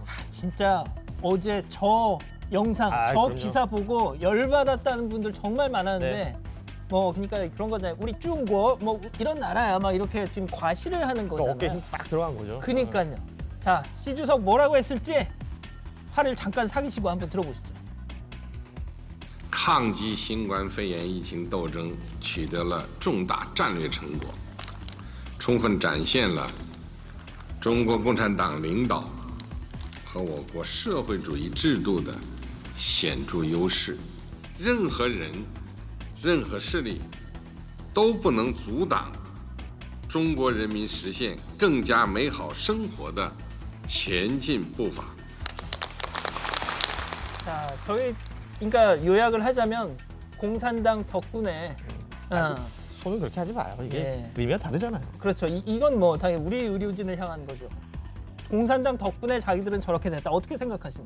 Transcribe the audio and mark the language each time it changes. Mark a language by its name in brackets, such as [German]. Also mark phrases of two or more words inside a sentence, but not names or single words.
[Korean] 진짜 어제 저 영상, 저 그럼요. 기사 보고 열받았다는 분들 정말 많았는데, 네. 뭐 그러니까 그런 거잖아요. 우리 중국 뭐 이런 나라야 막 이렇게 지금 과시를 하는 거잖아요. 어깨에 힘 빡 들어간 거죠. 그러니까요. 자, 시 주석 뭐라고 했을지 화를 잠깐 사기시고 한번 들어보시죠. [Chinese] 抗击新冠肺炎疫情斗争取得了重大战略成果，充分展现了中国共产党领导和我国社会主义制度的显著优势。任何人、任何势力都不能阻挡中国人民实现更加美好生活的前进步伐。 [Korean] 자, 저희 그러니까 요약을 하자면 공산당 덕분에 손은 그렇게 하지 마요. 이게 예. 의미가 다르잖아요. 그렇죠. 이건 뭐 당연히 우리 의료진을 향한 거죠. 공산당 덕분에 자기들은 저렇게 됐다. 어떻게 생각하십니까?